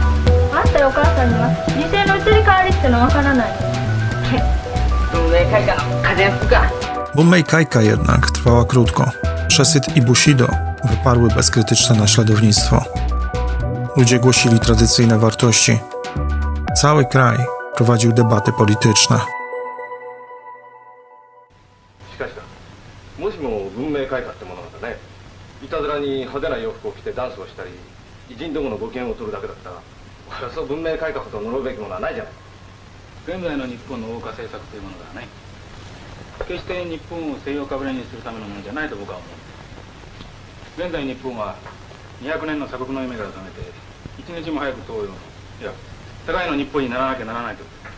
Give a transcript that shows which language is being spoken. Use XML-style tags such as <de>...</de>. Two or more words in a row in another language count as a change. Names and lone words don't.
<pl>Bunmei-kaika jednak trwała krótko. Przesyt i Bushidō wyparły bezkrytyczne naśladownictwo. Ludzie głosili tradycyjne wartości. Cały kraj prowadził debaty polityczne.</pl> <ja>もしも文明開化ってものがね、いたずらに派手な洋服を着てダンスをしたり、偉人どものご機嫌を取るだけだったら、そう文明開化ほど呪うべきものはないじゃない。現在の日本の欧化政策というものがね、決して日本を西洋かぶれにするためのものじゃないと僕は思う。現在日本は200年の鎖国の夢から覚めて、一日も早く東洋の、いや、世界の日本にならなきゃならないと。</ja>